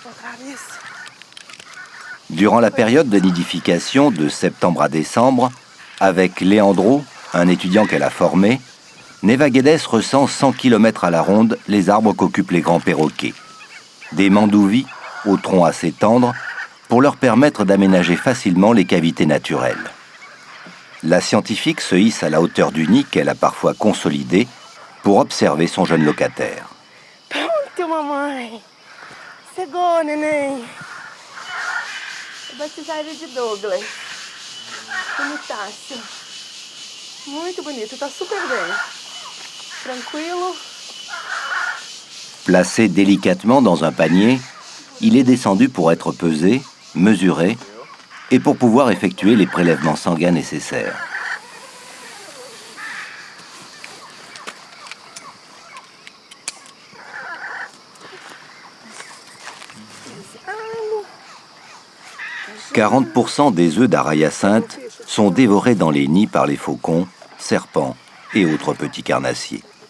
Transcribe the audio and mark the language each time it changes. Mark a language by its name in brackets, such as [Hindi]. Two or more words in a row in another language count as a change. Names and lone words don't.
[French] Durant la période de nidification de septembre à décembre, avec Leandro, un étudiant qu'elle a formé, Neiva Guedes recense 100 km à la ronde les arbres qu'occupent les grands perroquets. Des mandouvis, au tronc assez tendre, pour leur permettre d'aménager facilement les cavités naturelles. La scientifique se hisse à la hauteur du nid qu'elle a parfois consolidé pour observer son jeune locataire. [Portuguese] Pronto, mamãe. Chegou, neném. Batizada de Douglas. Bonitaço. Muito bonito, tá super bem. Tranquilo. [French] Placé délicatement dans un panier, il est descendu pour être pesé, mesuré et pour pouvoir effectuer les prélèvements sanguins nécessaires. « 40% des œufs d'hara hyacinthe sont dévorés dans les nids par les faucons, serpents et autres petits carnassiers.